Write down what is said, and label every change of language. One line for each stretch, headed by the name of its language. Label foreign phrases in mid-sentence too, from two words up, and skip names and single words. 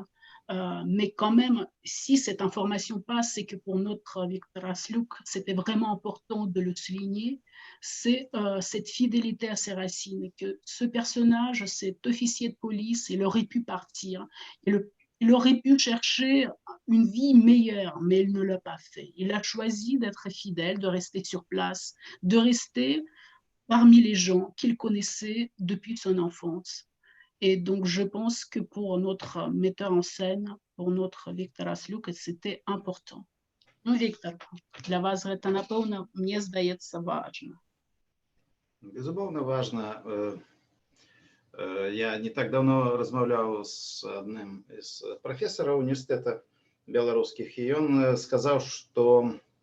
French: Mais quand même, si cette information passe, c'est que pour notre Victor Asluk, c'était vraiment important de le souligner, c'est cette fidélité à ses racines, que ce personnage, cet officier de police, il aurait pu partir, il aurait pu chercher une vie meilleure, mais il ne l'a pas fait. Il a choisi d'être fidèle, de rester sur place, de rester parmi les gens qu'il connaissait depuis son enfance. Et donc, je pense que pour notre metteur en scène, pour notre Victor Asluk, c'était important.
Belarusian: Ну, Віктор, для вас гэта, напэўна, мне здаецца, важна. Безумоўна, важна. Я не так давно размаўляў з адным з прафесараў універсітэта беларускіх, і ён сказаў, што